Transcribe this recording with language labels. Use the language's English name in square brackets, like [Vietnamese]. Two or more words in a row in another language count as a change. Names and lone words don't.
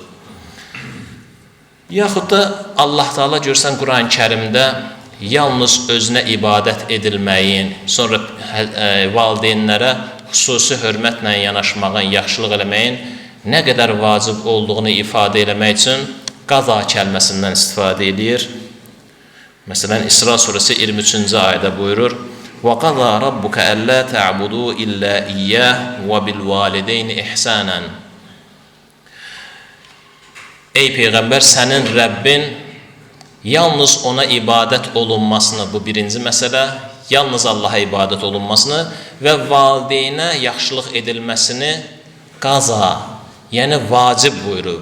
[Azerbaijani] Yaxud da Allah Taala görsən Quran-Kərimdə yalnız özünə ibadət edilməyin, sonra valideynlərə xüsusi hörmətlə yanaşmağın, yaxşılıq eləməyin nə qədər vacib olduğunu ifadə eləmək üçün qaza kəlməsindən istifadə edir. Məsələn, İsra surəsi 23-cü ayədə buyurur: [Arabic] "و قضى ربك ألا تعبدوا إلا إياه و بالوالدين إحسانا." [Azerbaijani] Ey Peyğəmbər, sənin Rəbbin yalnız ona ibadət olunmasını, bu birinci məsələ, yalnız Allaha ibadət olunmasını və valideynə yaxşılıq edilməsini qaza, yəni vacib buyurub.